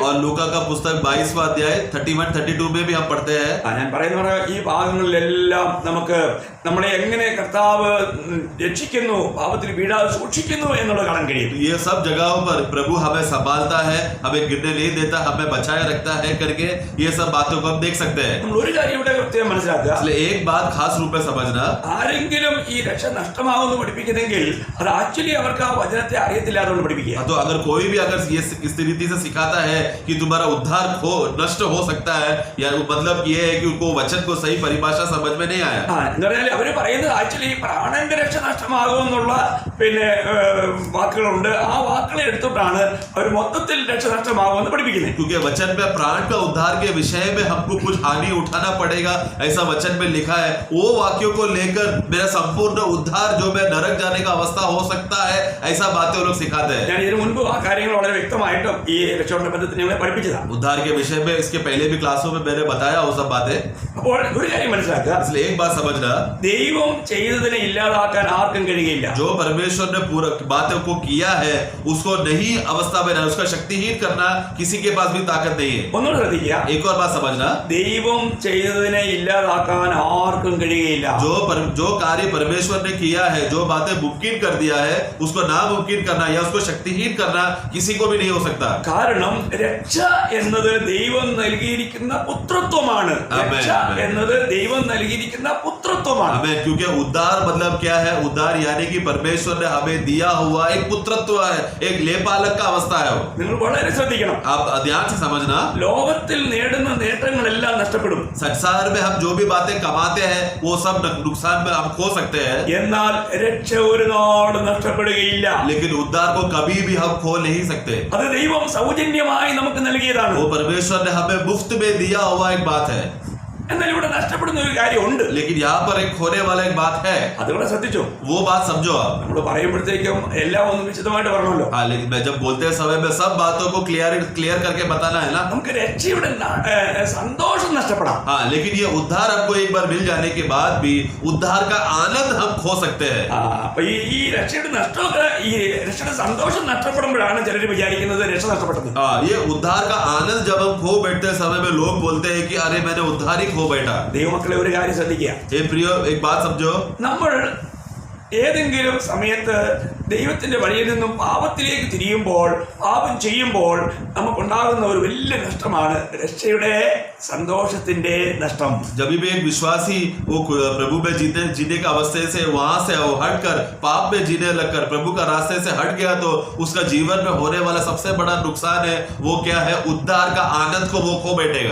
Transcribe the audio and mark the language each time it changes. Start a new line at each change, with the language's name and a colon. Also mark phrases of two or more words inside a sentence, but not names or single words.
Hindi: और लूका का पुस्तक 22वां अध्याय 31-32 में भी हम पढ़ते हैं.
Malayalam: ഞാൻ പറയുന്ന ഈ ഭാഗങ്ങളിലെല്ലാം നമുക്ക് നമ്മളെ എങ്ങനെ കർത്താവ് രക്ഷിക്കുന്നു, പാപത്തിൽ വീഴാതെ സൂക്ഷിക്കുന്നു എന്നുള്ളത് കാണാൻ കഴിയും.
Hindi: ये सब जगहों पर प्रभु हमें संभालता है, हमें गिरने नहीं देता, हमें बचाए रखता है करके ये सब बातों को हम देख सकते हैं.
Malayalam: നമ്മൾ ഒരു കാര്യം ഇവിടെ കൃത്യം മനസ്സിലാക്കുക,
Hindi: इसलिए एक बात खास रूप में समझना,
Malayalam: ആരെങ്കിലും ഈ രക്ഷ നഷ്ടമാകുമെന്ന് പഠിപ്പിക്കുന്നെങ്കിൽ അത് ആക്ച്വലി അവർക്ക് ആ വചനത്തെ അറിയത്തില്ലാതുകൊണ്ട് പഠിപ്പിക്കുക.
Hindi: तो अगर कोई भी अगर ये इस रीति से सिखाता है कि तुम्हारा उद्धार नष्ट हो सकता है, या मतलब ये है कि उनको वचन को सही परिभाषा समझ में नहीं आया.
Malayalam: എന്ന് പറഞ്ഞാൽ അവര് പറയുന്നത് ആക്ച്വലി പ്രാണന്റെ രക്ഷ നഷ്ടമാകുമെന്നുള്ള പിന്നെ വാക്കുകളുണ്ട്. ആ വാക്കുകളെ എടുത്തിട്ടാണ് അവർ മൊത്തത്തിൽ രക്ഷ നഷ്ടമാകുമെന്ന് പഠിപ്പിക്കുന്നത്.
Hindi: क्योंकि वचन में प्राण का उद्धार के विषय में हमको कुछ हानि उठाना पड़ेगा, ऐसा वचन में लिखा है. वो वाक्यों को लेकर मेरा संपूर्ण उद्धार जो मैं नरक जाने का अवस्था हो सकता है, ऐसा बातें वो लोग सिखाते हैं.
Malayalam: ഞാൻ ഇതിനു മുൻപ് ആ കാര്യങ്ങൾ വളരെ വ്യക്തമായിട്ടും ഈ രക്ഷയുടെ ബന്ധത്തിൽ ഞങ്ങളെ പഠിപ്പിച്ചതാണ്.
Hindi: उद्धार के विषय में इसके पहले भी क्लासों में मैंने बताया वो सब बातें.
Malayalam: അപ്പോൾ ഒരു കാര്യം മനസ്സിലാക്കുക,
Hindi: इसलिए एक बात समझना,
Malayalam: ദൈവം ചെയ്തതിനെ ഇല്ലാതാക്കാൻ ആർക്കും കഴിയില്ല.
Hindi: जो परमेश्वर ने पूरा बातों को किया है उसको नहीं अवस्था में, उसका शक्तिहीन करना किसी के पास भी ताकत नहीं है.
Malayalam: ഒന്നുകൂടെ ശ്രദ്ധിക്കുക,
Hindi: एक और बात समझना,
Malayalam: ദൈവം ചെയ്തതിനെ ഇല്ലാതാക്കാൻ ആർക്കും കഴിയുകയില്ല.
Hindi: जो कार्य परमेश्वर ने किया है, जो बातें मुमकिन कर दिया है, उसको नामुमकिन करना या उसको शक्तिहीन करना किसी को भी नहीं हो सकता.
Malayalam: കാരണം രക്ഷ എന്നത് ദൈവം നൽകിയിരിക്കുന്ന പുത്രത്വമാണ്. രക്ഷ എന്നത് ദൈവം നൽകിയിരിക്കുന്ന പുത്രത്വമാണ്.
Hindi: हमें क्योंकि उद्धार मतलब क्या है, उद्धार यानी कि परमेश्वर ने हमें दिया हुआ एक पुत्रत्व है, एक लेपालक का अवस्था है.
Malayalam: നിങ്ങൾ വളരെ ശ്രദ്ധിക്കണം,
Hindi: आप ध्यान से समझना,
Malayalam: ലോകത്തിൽ നേടുന്ന നേട്ടങ്ങളെല്ലാം നഷ്ടപ്പെടും.
Hindi: संसार में हम जो भी बातें कमाते हैं वो सब नुकसान में हम खो सकते हैं,
Malayalam: എന്നാൽ രക്ഷ ഒരു നാട് നഷ്ടപ്പെടുകയില്ല.
Hindi: लेकिन उद्धार को कभी भी हम खो नहीं सकते.
Malayalam: അത് ദൈവം സൗജന്യമായി നമുക്ക് നൽകിയതാണ്.
Hindi: वो परमेश्वर ने हमें मुफ्त में दिया हुआ एक बात है.
Malayalam: എന്നാൽ ഇവിടെ നഷ്ടപ്പെടുന്ന ഒരു കാര്യമുണ്ട്.
Hindi: लेकिन यहाँ पर एक खोने वाला एक बात है,
Malayalam: അതുകൂടെ ശ്രദ്ധിച്ചോ.
Hindi: वो बात समझो आप.
Malayalam: നമ്മൾ പറയുമ്പോഴത്തേക്കും എല്ലാം ഒന്ന് വിശദമായിട്ട് പറഞ്ഞല്ലോ.
Hindi: हाँ, लेकिन मैं जब बोलते समय में सब बातों को क्लियर करके बताना है ना.
Malayalam: നമുക്ക് രക്ഷയുടെ സന്തോഷം നഷ്ടപ്പെടാം.
Hindi: हाँ, लेकिन ये उद्धार हमको एक बार मिल जाने के बाद भी उद्धार का आनंद हम खो सकते हैं.
Malayalam: അപ്പൊ ഈ രക്ഷയുടെ നഷ്ടമൊക്കെ, ഈ രക്ഷയുടെ സന്തോഷം നഷ്ടപ്പെടുമ്പോഴാണ് ചിലർ വിചാരിക്കുന്നത് രക്ഷ നഷ്ടപ്പെട്ടത്.
Hindi: हाँ, ये उद्धार का आनंद जब हम खो बैठते समय में लोग बोलते हैं कि अरे मैंने उद्धार ही खो बैठा.
Malayalam: ദൈവമക്കളെ ഒരു കാര്യം ശ്രദ്ധിക്കുക,
Hindi: हे प्रियो एक बात समझो,
Malayalam: നമ്മൾ ഏതെങ്കിലും സമയത്ത് ദൈവത്തിന്റെ വഴിയിൽ നിന്നും പാപത്തിലേക്ക് തിരിയുമ്പോൾ, പാപം ചെയ്യുമ്പോൾ നമുക്കുണ്ടാകുന്ന ഒരു വലിയ നഷ്ടമാണ് രക്ഷയുടെ സന്തോഷത്തിന്റെ നഷ്ടം.
Hindi: जब भी एक विश्वासी वो प्रभु में जीने का अवस्थे से वहां से वो हटकर पाप में जीने लगकर प्रभु का रास्ते से हट गया तो उसका जीवन में होने वाला सबसे बड़ा नुकसान है, वो क्या है, उद्धार का आनंद को वो खो बैठेगा.